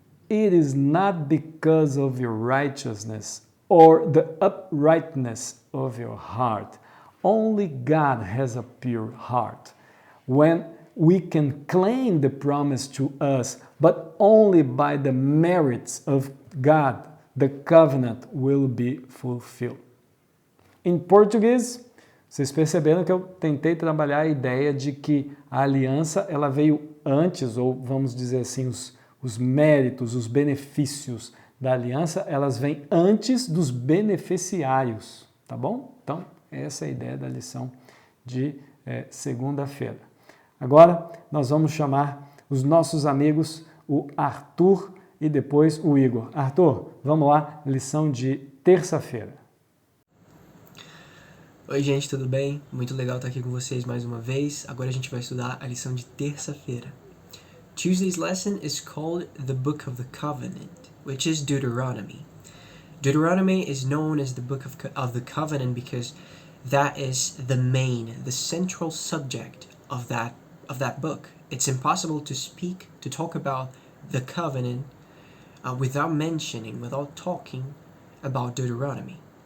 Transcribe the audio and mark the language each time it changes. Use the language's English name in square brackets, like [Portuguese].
[English] It is not because of your righteousness or the uprightness of your heart. Only God has a pure heart. When we can claim the promise to us, but only by the merits of God, the covenant will be fulfilled. [Portuguese] Em português, vocês perceberam que eu tentei trabalhar a ideia de que a aliança ela veio antes, ou vamos dizer assim, os méritos, os benefícios da aliança, elas vêm antes dos beneficiários, tá bom? Então, essa é a ideia da lição de segunda-feira. Agora, nós vamos chamar os nossos amigos, o Arthur e depois o Igor. Arthur, vamos lá, lição de terça-feira. Oi gente, tudo bem? Muito legal estar aqui com vocês mais uma vez. Agora a gente vai estudar a lição de terça-feira. [English] Tuesday's lesson is called the Book of the Covenant, which is Deuteronomy. Deuteronomy is known as the Book of the Covenant because that is the central subject of that book. It's impossible to talk about the covenant without talking about Deuteronomy.